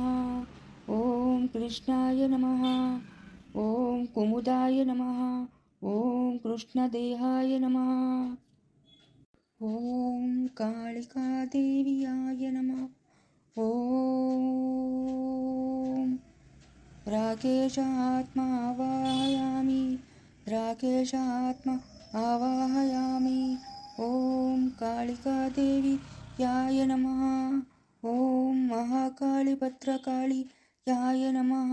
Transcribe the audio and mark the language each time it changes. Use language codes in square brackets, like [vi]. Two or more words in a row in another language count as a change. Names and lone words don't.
[sa] ಓಂ ಕೃಷ್ಣಾಯ ನಮಃ. ಓಂ ಕುಮುದಾಯ ನಮಃ. ಓಂ ಕೃಷ್ಣದೇಹಾಯ ನಮಃ. ಓಂ ಕಾಳಿಕಾದೇವಿಯಾಯ ನಮಃ. ಓಂ ರಾಕೇಶ ಆತ್ಮ ಆವಾಹಯಾಮಿ. ರಾಕೇಶ ಆತ್ಮ ಆವಾಹಯಾಮಿ. ಓಂ ಕಾಳಿಕಾದೇವಿಯಾಯ ನಮಃ. ಓಂ ಮಹಾಕಾಳಿ ಭದ್ರಕಾಳಿಯಾಯ ನಮಃ.